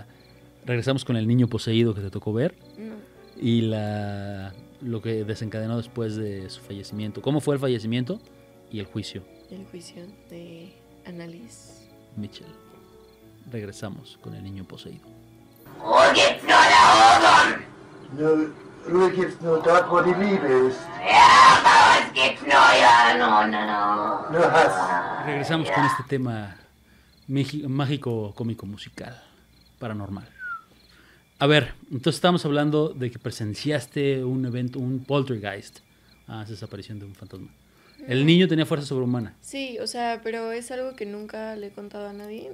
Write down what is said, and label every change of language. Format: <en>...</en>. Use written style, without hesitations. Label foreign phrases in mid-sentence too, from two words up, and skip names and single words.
<es>Regresamos con el niño poseído que te tocó ver No. y lo que desencadenó después de su fallecimiento. ¿Cómo fue el fallecimiento y el juicio? El juicio de Annalise Mitchell. Regresamos con el niño poseído.</es> <de>Gibt's nur da oben? Nu, Ruhe gibt's nur dort, wo die Liebe ist. Ja, aber es gibt's nur, ja, no. Nur Hass.</de> <es>Regresamos con este tema mágico, cómico, musical, paranormal. A ver, entonces estamos hablando de que presenciaste un evento, un poltergeist. Esa aparición de un fantasma. El niño tenía fuerza sobrehumana. Sí, o sea, pero es algo que nunca le he contado a nadie.</es>